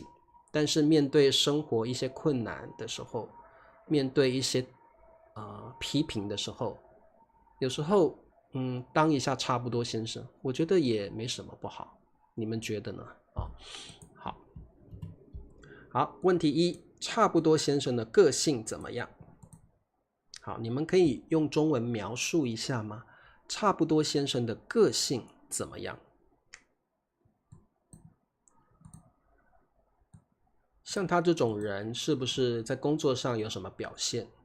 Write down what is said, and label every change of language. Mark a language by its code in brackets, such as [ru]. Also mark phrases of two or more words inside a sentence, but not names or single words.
[zh] 但是面對生活一些困難的時候，面對一些批評的時候，有時候當一下差不多先生，我覺得也沒什麼不好。你們覺得呢？好，問題一，差不多先生的個性怎麼樣？好，你們可以用中文描述一下嗎？差不多先生的個性怎麼樣？像他這種人，是不是在工作上有什麼表現？